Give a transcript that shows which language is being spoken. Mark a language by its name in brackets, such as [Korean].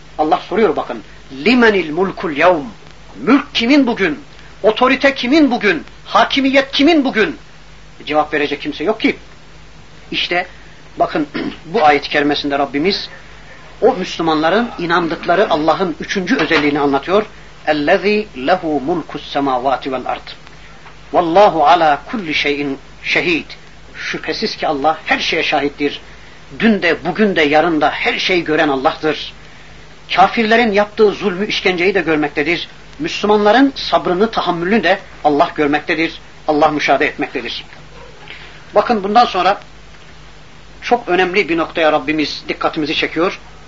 [Turkish] Allah soruyor bakın. [Arabic] Limenil mulkul yevm? [Turkish] Mülk kimin bugün? Otorite kimin bugün? Hakimiyet kimin bugün? Cevap verecek kimse yok ki. İşte bakın, bu ayet-i kerimesinde Rabbimiz o Müslümanların inandıkları Allah'ın üçüncü özelliğini anlatıyor. [Arabic] اَلَّذ۪ي لَهُ مُلْكُ السَّمَاوَاتِ وَالْاَرْضِ وَاللّٰهُ عَلَى كُلِّ شَيْءٍ شَه۪يدٍ [Turkish] Şüphesiz ki Allah her şeye şahittir. Dün de, bugün de, yarın da her şeyi gören Allah'tır. Kafirlerin yaptığı zulmü, işkenceyi de görmektedir. Müslümanların sabrını, tahammülünü de Allah görmektedir. Allah müşahede etmektedir. Bakın, bundan sonra çok önemli bir noktaya Rabbimiz dikkatimizi çekiyor.